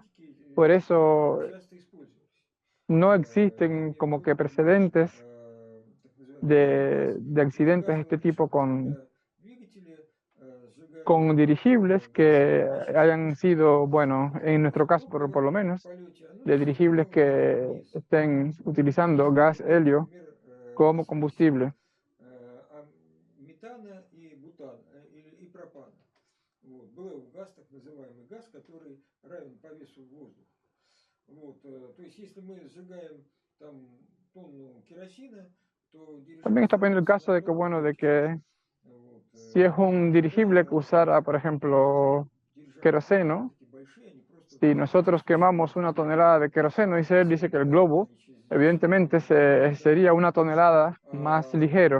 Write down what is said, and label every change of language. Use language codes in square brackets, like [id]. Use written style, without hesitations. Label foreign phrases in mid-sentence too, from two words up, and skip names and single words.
[es] Por eso no existen como que precedentes de accidentes de este tipo con dirigibles que hayan sido, bueno, en nuestro caso por lo menos, de dirigibles que estén utilizando gas helio como combustible. [ru] Метана и бутана, и пропана. Вот. БЛУ газ, так называемый газ, который равен по весу воздуха. Вот. То есть, если мы сжигаем там тонну керосина, то [es] También está poniendo el caso de que, bueno, de que si es un dirigible que usara, por ejemplo, queroseno, si nosotros quemamos 1 tonelada de queroseno, dice que el globo, evidentemente, sería 1 tonelada más ligero.